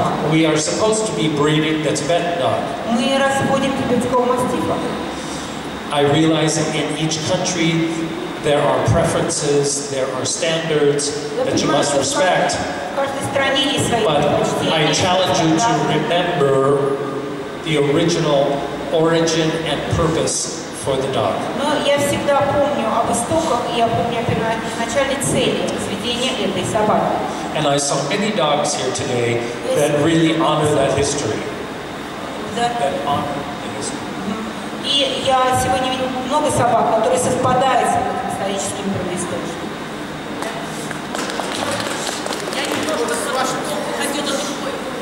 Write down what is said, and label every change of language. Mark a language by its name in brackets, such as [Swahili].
[English] We are supposed to be breeding the Tibetan dog. I realize that in each country there are preferences, there are standards that you must respect. But I challenge you to remember the original origin and purpose for the dog. [Russian] Но я всегда помню об истоках, и я помню о первоначальной цели разведения этой собаки. [English] And I saw many dogs here today that really honor that history. That honor the history. [Russian] И я сегодня видел много собак, которые совпадают с этим историческим первоисточником. Я немножко с вашим словом хотела другой.